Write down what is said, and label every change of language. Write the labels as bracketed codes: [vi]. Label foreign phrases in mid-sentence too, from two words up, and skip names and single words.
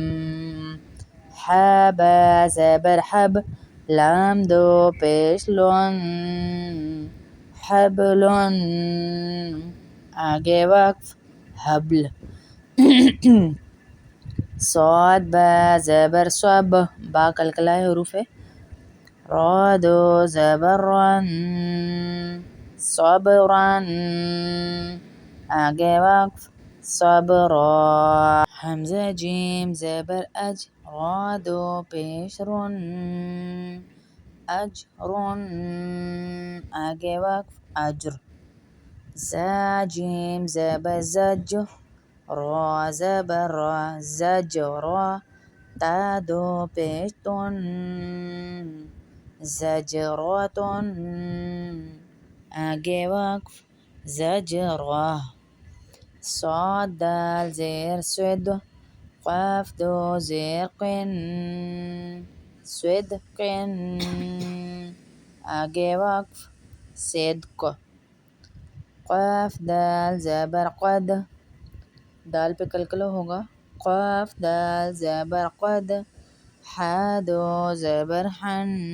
[ur] حا با زبر حب لام دو پیش لون حبلن آگے وقف حبل صاد با زبر صب با قلقلہ حروف ہے را دو زبر رن صبرن آگے وقف صبرا حمزہ جیم زبر اج را دو پیش رن اجرن آگے وقف اجر زا جیم زبر زج را زبر را زجرا تا دو پیش تن زجراتن آگے وقف زجرا صاد دال زیر سود قاف دو زیر قن صدقن آگے وقف صدق قاف دال زبر قد دال پہ قلقلہ ہوگا قاف دال زبر قد حا دو زبر حن